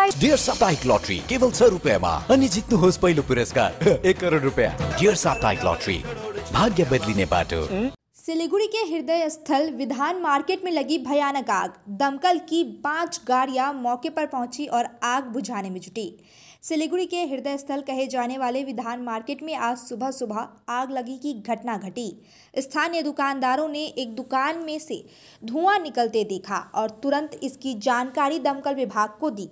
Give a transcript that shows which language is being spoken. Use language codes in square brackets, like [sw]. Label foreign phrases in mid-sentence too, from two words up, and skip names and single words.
[ne] Dear Saptahic Lottery केवल 6 रुपैयाँमा अनि जित्नुहोस् पहिलो पुरस्कार 1 करोड रुपैयाँ। Dear Saptahic Lottery भाग्य बदलिने बाटो। [hi] सिलीगुड़ी के हृदय स्थल विधान मार्केट में लगी भयानक आग। दमकल की 5 गाड़ियां मौके पर पहुंची और आग बुझाने में जुटी। सिलीगुड़ी के हृदय स्थल कहे जाने वाले विधान मार्केट में आज सुबह सुबह आग लगी की घटना घटी। स्थानीय दुकानदारों ने एक दुकान में से धुआं निकलते देखा और तुरंत इसकी जानकारी दमकल विभाग को दी।